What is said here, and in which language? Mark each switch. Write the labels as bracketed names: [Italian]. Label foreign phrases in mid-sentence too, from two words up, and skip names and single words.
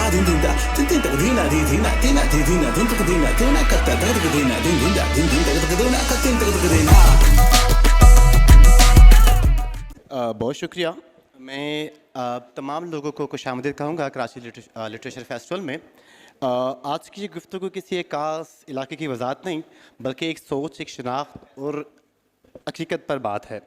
[Urdu] din din da din din da dina di dina dina di dina din da dina dina katta da dina din din da din din da dina katta da dina। بہت شکریہ. میں تمام لوگوں کو خوش آمدید کہوں گا کراچی لٹریچر فیسٹیول میں. آج کی یہ گفتگو کسی ایک خاص علاقے کی وضاحت نہیں بلکہ ایک سوچ، ایک شناخت اور حقیقت پر بات ہے.